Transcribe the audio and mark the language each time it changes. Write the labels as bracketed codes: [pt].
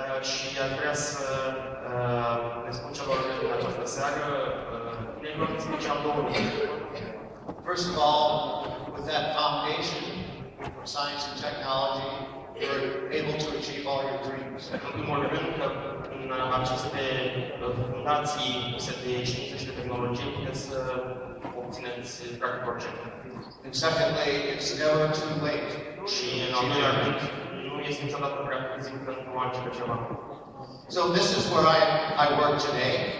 [ro] Și aș vrea să le spun celor din această seară, tinerilor, în special două lucruri. [en] First of all, with that foundation of science and technology, you're able to achieve all your dreams. [ro] În primul rând, că în aceste fundații puse de știință și de tehnologie puteți să obțineți practic orice. [en] And secondly, it's never too late. [ro] Și în al doilea rând, nu este niciodată prea târziu pentru a începe ceva. [en] So this is where I work today.